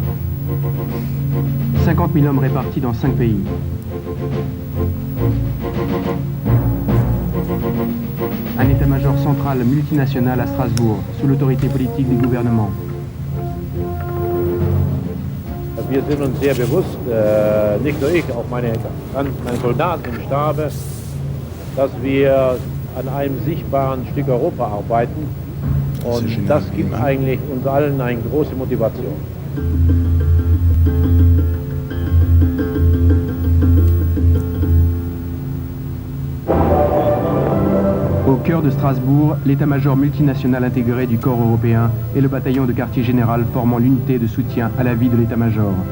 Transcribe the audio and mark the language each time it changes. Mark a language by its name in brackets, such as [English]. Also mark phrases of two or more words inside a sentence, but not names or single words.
[French] 50 000 hommes répartis dans 5 pays. Un état-major central multinational à Strasbourg, sous l'autorité politique du gouvernement. [German] wir sind uns sehr bewusst, nicht nur ich, auch meine Soldaten im Stabe, dass wir an einem sichtbaren Stück Europa arbeiten. Und das gibt eigentlich uns allen eine große Motivation. [French] Au cœur de Strasbourg, l'état-major multinational intégré du corps européen et le bataillon de quartier général formant l'unité de soutien à la vie de l'état-major.